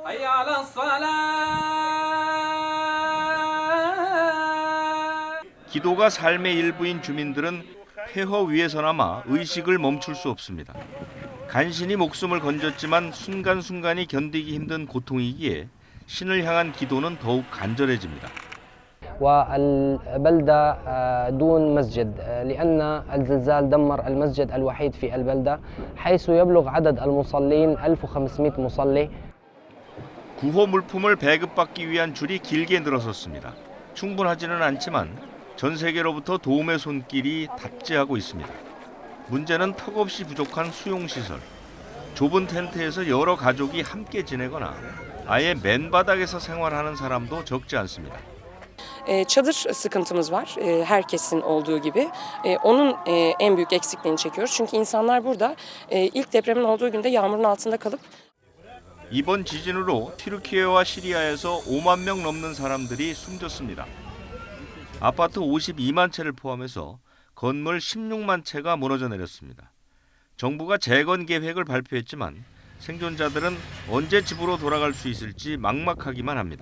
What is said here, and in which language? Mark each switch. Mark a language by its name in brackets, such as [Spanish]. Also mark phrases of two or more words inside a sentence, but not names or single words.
[Korean] 기도가 삶의 일부인 주민들은 폐허 위에서나마 의식을 멈출 수 없습니다. 간신히 목숨을 건졌지만 순간순간이 견디기 힘든 고통이기에 신을 향한 기도는 더욱 간절해집니다. [Arabic] والبلدة دون مسجد لأن الزلزال دمر المسجد الوحيد في البلدة حيث يبلغ عدد المصلين 1500 مصلي. [Korean] 구호 물품을 배급받기 위한 줄이 길게 늘어섰습니다. 충분하지는 않지만 전 세계로부터 도움의 손길이 답지하고 있습니다. 문제는 턱없이 부족한 수용시설. 좁은 텐트에서 여러 가족이 함께 지내거나 아예 맨바닥에서 생활하는 사람도 적지 않습니다. [Turkish] Çadır sıkıntımız var herkesin olduğu gibi. Onun en büyük eksikliğini çekiyoruz. Çünkü insanlar burada ilk depremin olduğu günde yağmurun altında kalıp [Korean] 이번 지진으로 튀르키예와 시리아에서 5만 명 넘는 사람들이 숨졌습니다. 아파트 52만 채를 포함해서 건물 16만 채가 무너져 내렸습니다. 정부가 재건 계획을 발표했지만 생존자들은 언제 집으로 돌아갈 수 있을지 막막하기만 합니다.